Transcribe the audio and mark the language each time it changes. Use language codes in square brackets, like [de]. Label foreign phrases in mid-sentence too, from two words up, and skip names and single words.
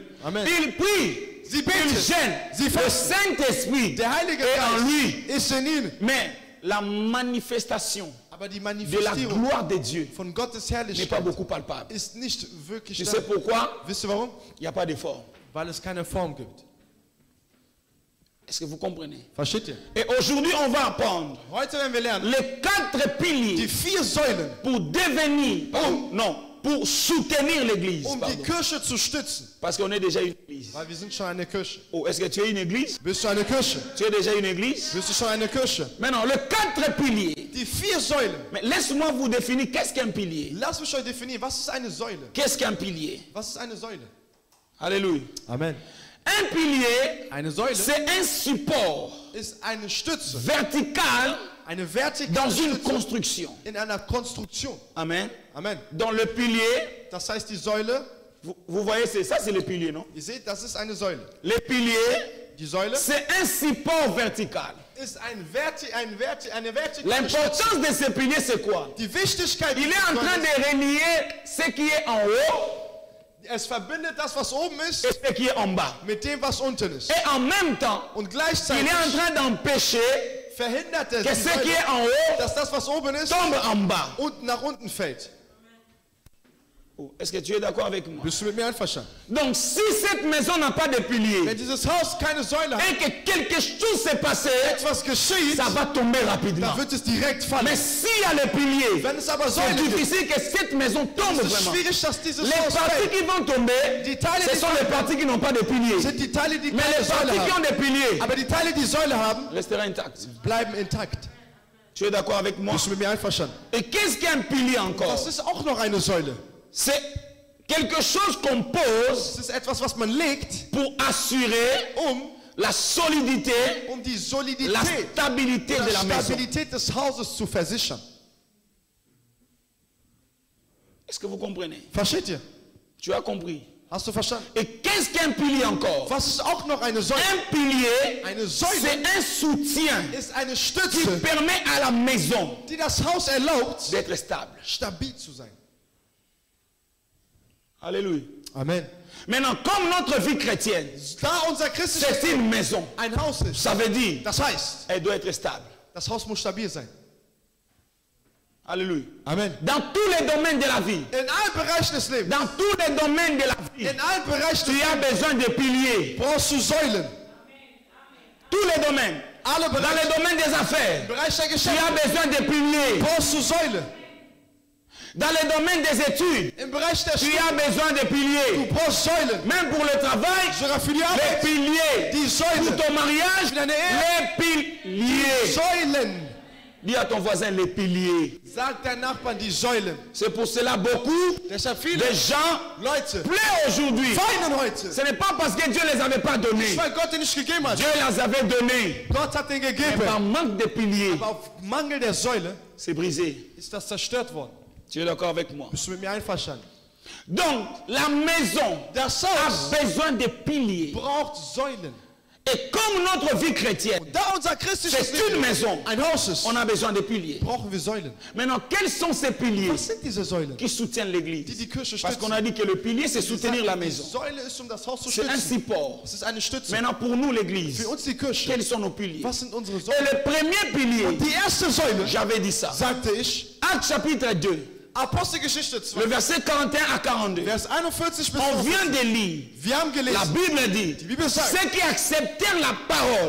[fr] Amen. Ils prient, [de] Sie [fr] ils [de] beten. [fr] gênent. [de] Sie [fr] Le [de] fasten. [fr] Saint-Esprit [de] Der Heilige [fr] est en lui. [de] Geist ist in ihnen. [fr] Mais la manifestation [de] Aber die [fr] de la [de] Manifestierung [fr] gloire de Dieu [de] von Gottes [fr] n'est pas [de] Herrlichkeit [fr] beaucoup palpable. [de] ist nicht wirklich [fr] Tu [de] da. [fr] sais pourquoi? [de] Wisst ihr warum? [fr] Il n'y a pas de forme. [de] Weil es keine Form gibt. [fr] Est-ce que vous comprenez? [de] Versteht ihr? [fr] Et aujourd'hui, on va apprendre [de] Heute werden wir lernen, [fr] les 4 [de] die [fr] piliers [de] 4 Säulen, [fr] pour devenir, pardon, non, pour soutenir l'église. [de] um die [fr] Pardon. [de] Kirche zu stützen. [fr] Parce qu'on est déjà une église. [de] Weil wir sind schon eine Kirche. [fr] Oh, est-ce que tu es une église? [de] Bist du eine Kirche? [fr] Tu es déjà une église? [de] Bist du schon eine Kirche? [fr] Maintenant, les 4 piliers. [de] Die 4 Säulen. [fr] Mais laisse-moi vous définir qu'est-ce qu'un pilier. [de] Lass mich euch definieren, was ist eine Säule? [fr] Qu'est-ce qu'un pilier? [de] Was ist eine Säule? [fr] Alléluia. [de] Amen. [fr] Un pilier, [de] Eine Säule [fr] c'est un support [de] ist eine Stütze, [fr] vertical [de] eine vertikale [fr] dans une [de] Stütze [fr] construction. [de] in einer Konstruktion. [fr] Amen. [de] Amen. [fr] Dans le pilier, [de] Das heißt, die Säule, [fr] vous voyez, c'est ça, c'est le pilier, non? [de] ihr seht, das ist eine Säule. [fr] Le pilier, [de] Die Säule [fr] c'est un support vertical. [de] ist eine vertikale Stütze. [fr] L'importance de ce pilier, c'est quoi? [de] Die Wichtigkeit [fr] Il est [de] dieser [fr] en train [de] Säule [fr] de relier ce qui est en haut [de] es verbindet das, was oben ist, [fr] et ce qui est en bas. [de] mit dem, was unten ist. [fr] Et en même temps, [de] Und [fr] il [de] gleichzeitig [fr] est en train d'empêcher [de] verhindert es, [fr] que [de] die [fr] ce qui [de] Säule, [fr] est en haut [de] dass das, was oben ist, [fr] tombe en bas. [de] unten nach unten fällt. [fr] Oh, est-ce que tu es d'accord avec moi? [de] Bist du mit mir einverstanden? [fr] Donc si cette maison n'a pas de pilier [de] Wenn dieses Haus keine Säule hat, [fr] et que quelque chose s'est passé, [de] etwas geschieht, [fr] ça va tomber rapidement. [de] dann wird es direkt fallen. [fr] Mais s'il y a le pilier, [de] Wenn es aber [fr] c'est [de] Säule gibt, [fr] difficile que cette maison tombe [de] ist es [fr] vraiment. [de] schwierig, dass dieses [fr] Les [de] Haus [fr] parties [de] fällt. [fr] qui vont tomber, [de] Die Teile, [fr] ce [de] die [fr] sont les parties qui n'ont pas de pilier. [de] sind die Teile, die [fr] Mais [de] keine [fr] les [de] Säule [fr] parties qui ont [de] haben. [fr] des piliers [de] Aber die Teile, die Säule haben, [fr] resteront intactes. [de] bleiben intakt. [fr] Tu es d'accord avec moi? [de] Bist du mit mir einverstanden? [fr] Et qu'est-ce qu'un pilier encore? [de] Das ist auch noch eine Säule. [fr] C'est quelque chose qu'on pose [de] Das ist etwas, was man legt, [fr] pour assurer la solidité, [de] die [fr] la [de] Solidität, [fr] stabilité de la [de] die [fr] maison. [de] Stabilität des Hauses zu versichern. [fr] Est-ce que vous comprenez? [de] Versteht ihr? [fr] Tu as compris? [de] Hast du verstanden? [fr] Et qu'est-ce qu'un pilier encore? [de] Was ist auch noch eine Säule? [fr] Un pilier, [de] Eine Säule [fr] c'est un soutien [de] ist eine [fr] qui [de] Stütze, [fr] permet à la maison [de] die das Haus erlaubt, [fr] d'être stable. [de] stabil zu sein. [fr] Alléluia. [de] Amen. [fr] Maintenant, comme notre vie chrétienne, [de] Da unser christliches [fr] c'est une maison, [de] ein Haus ist, [fr] ça veut dire [de] das heißt, [fr] elle doit être stable. [de] das Haus muss stabil sein. [fr] Alléluia. [de] Amen. [fr] Dans tous les domaines de la vie, [de] In allen Bereichen des Lebens, [fr] dans tous les domaines de la vie, [de] in allen Bereichen [fr] tu [de] des [fr] as [de] Lebens [fr] besoin de piliers. [de] brauchst du Säulen. [fr] Tous les domaines. [de] Alle [fr] Dans le [de] Bereiche, [fr] domaine des affaires, [de] im Bereich der [fr] tu [de] Geschäfte [fr] as besoin de piliers. [de] brauchst du Säulen. [fr] Dans le domaine des études, [de] Im Bereich der [fr] tu [de] Schule [fr] as besoin de [de] du [fr] piliers. [de] brauchst Säulen. [fr] Même pour le travail, [de] Sogar für die [fr] les [de] Arbeit, [fr] piliers. [de] die [fr] Pour [de] Säulen. [fr] ton mariage, [de] Für deine Ehe, [fr] les piliers. [de] Säulen. [fr] Dis à ton voisin les piliers. [de] Sagt der Nachbarn die Säulen. [fr] C'est pour cela beaucoup [de] Deshalb [fr] de [de] viele [fr] gens [de] Leute [fr] pleurent aujourd'hui. [de] weinen heute. [fr] Ce n'est pas parce que Dieu les avait pas donnés. [de] Weil Gott den nicht gegeben hat. [fr] Dieu les avait donnés. [de] Gott hat den [fr] Mais [de] gegeben. [fr] par manque de piliers, [de] Aber auf Mangel der Säule [fr] c'est brisé. [de] ist das zerstört worden. [fr] Tu es d'accord avec moi? [de] Bist du mit mir einverstanden? [fr] Donc, la maison [de] Das [fr] a [de] Haus [fr] besoin de piliers. [de] braucht Säulen. [fr] Et comme notre vie chrétienne, [de] Da unser christliches [fr] c'est une [de] Leben [fr] maison, [de] ein Haus ist, [fr] on a besoin de piliers. [de] brauchen wir Säulen. [fr] Maintenant, quels sont ces piliers [de] Was sind diese Säulen? [fr] qui soutiennent l'église? [de] Die Kirche [fr] Parce qu'on [de] stützen. [fr] a dit que le pilier, c'est soutenir la [de] Die [fr] maison. [de] Säule ist, das Haus zu [fr] C'est un [de] stützen. [fr] support. [de] Es ist eine Stütze. [fr] Maintenant, pour nous, l'église, [de] Für uns die Kirche. [fr] quels sont nos piliers? [de] Was sind unsere [fr] Et [de] Säulen? [fr] le premier pilier, [de] Die erste Säule, [fr] j'avais dit ça. [de] sagte ich, [fr] Actes chapitre 2, [de] Apostelgeschichte 2, [fr] le verset 41 à 42. [de] Vers 41 bis [fr] On [de] 45. [fr] vient de lire. [de] Wir haben [fr] La [de] gelesen, [fr] Bible dit, [de] Bibel sagt, [fr] ceux qui acceptèrent la parole